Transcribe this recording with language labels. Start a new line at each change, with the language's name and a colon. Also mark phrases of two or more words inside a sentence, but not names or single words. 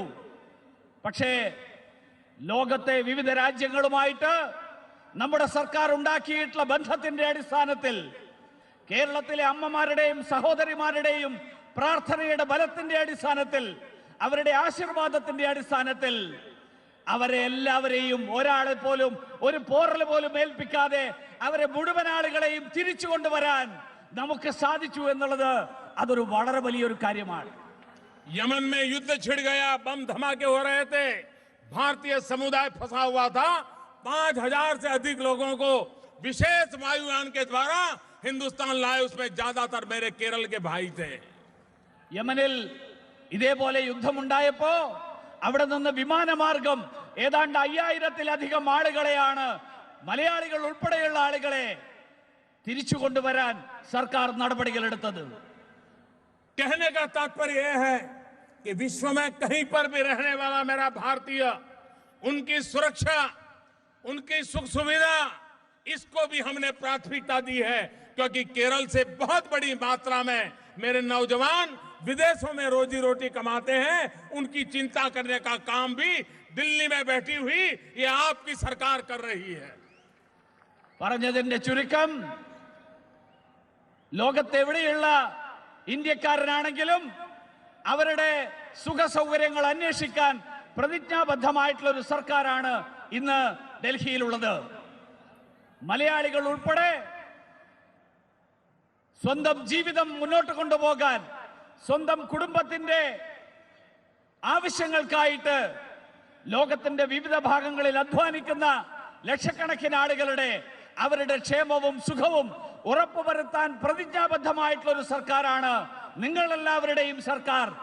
Malayalam: പക്ഷേ ലോകത്തെ വിവിധ രാജ്യങ്ങളുമായിട്ട് നമ്മുടെ സർക്കാർ ഉണ്ടാക്കിയിട്ടുള്ള ബന്ധത്തിന്റെ അടിസ്ഥാനത്തിൽ, കേരളത്തിലെ അമ്മമാരുടെയും സഹോദരിമാരുടെയും പ്രാർത്ഥനയുടെ ബലത്തിന്റെ അടിസ്ഥാനത്തിൽ, അവരുടെ ആശീർവാദത്തിന്റെ അടിസ്ഥാനത്തിൽ അവരെ എല്ലാവരെയും ഒരാളെ പോലും ഒരു പോറൽ പോലും ഏൽപ്പിക്കാതെ അവരെ മുഴുവൻ ആളുകളെയും തിരിച്ചു കൊണ്ടുവരാൻ നമുക്ക് സാധിച്ചു എന്നുള്ളത് അതൊരു വളരെ വലിയൊരു കാര്യമാണ്.
Hindi: यमन में युद्ध छिड़ गया, बम धमाके हो रहे थे, भारतीय समुदाय फंसा हुआ था। 5000 से अधिक लोगों को विशेष वायुयान के द्वारा हिंदुस्तान लाए, उसमें ज्यादातर मेरे केरल के भाई थे।
Malayalam: യമനിൽ ഇതേപോലെ യുദ്ധമുണ്ടായപ്പോ അവിടെ നിന്ന് വിമാനമാർഗം ഏതാണ്ട് 5000-ലധികം ആളുകളെയാണ്, മലയാളികൾ ഉൾപ്പെടെയുള്ള ആളുകളെ തിരിച്ചു കൊണ്ടുവരാൻ സർക്കാർ നടപടികൾ എടുത്തത്.
Hindi: कहने का तात्पर्य यह है कि विश्व में कहीं पर भी रहने वाला मेरा भारतीय, उनकी सुरक्षा, उनकी सुख सुविधा, इसको भी हमने प्राथमिकता दी है। क्योंकि केरल से बहुत बड़ी मात्रा में मेरे नौजवान विदेशों में रोजी रोटी कमाते हैं, उनकी चिंता करने का काम भी दिल्ली में बैठी हुई ये आपकी सरकार कर रही है।
Malayalam: പറഞ്ഞതിന്റെ ചുരുക്കം, ലോകത്തെവിടെയുള്ള ഇന്ത്യക്കാരനാണെങ്കിലും അവരുടെ സുഖ സൗകര്യങ്ങൾ അന്വേഷിക്കാൻ പ്രതിജ്ഞാബദ്ധമായിട്ടുള്ള ഒരു സർക്കാരാണ് ഇന്ന് ഡൽഹിയിലുള്ളത്. മലയാളികൾ ഉൾപ്പെടെ സ്വന്തം ജീവിതം മുന്നോട്ട് കൊണ്ടുപോകാൻ, സ്വന്തം കുടുംബത്തിന്റെ ആവശ്യങ്ങൾക്കായിട്ട് ലോകത്തിന്റെ വിവിധ ഭാഗങ്ങളിൽ അധ്വാനിക്കുന്ന ലക്ഷക്കണക്കിന് ആളുകളുടെ അവരുടെ ക്ഷേമവും സുഖവും ഉറപ്പുവരുത്താൻ പ്രതിജ്ഞാബദ്ധമായിട്ടുള്ള ഒരു സർക്കാരാണ് നിങ്ങളെല്ലാവരുടെയും സർക്കാർ.